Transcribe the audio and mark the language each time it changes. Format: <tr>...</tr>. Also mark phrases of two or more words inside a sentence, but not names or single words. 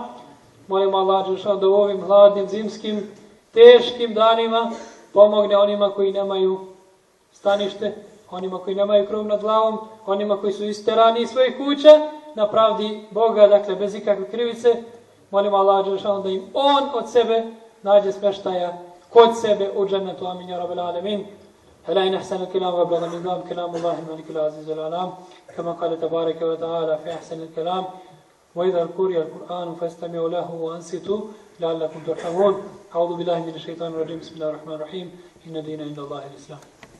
<bs>Molimo Allah da u ovim hladnim, zimskim, teškim danima pomogne onima koji nemaju stanište, onima koji nemaju krov nad glavom, onima koji su isterani iz svojih kuća, na pravdi Boga, dakle bez ikakve krivice. Molimo Allah da im on od sebe nađe smještaja kod sebe u džennetu.</bs> <ar>آمين يا رب العالمين. ألا إن أحسن الكلام وأبلغ النظام كلام الله الملك العزيز العلام كما قال تبارك وتعالى في أحسن الكلام وإذا قرئ القرآن فاستمعوا له وأنصتوا لعلكم ترحمون. أعوذ بالله من الشيطان الرجيم. بسم الله الرحمن الرحيم. إن دين عند الله الإسلام.</ar>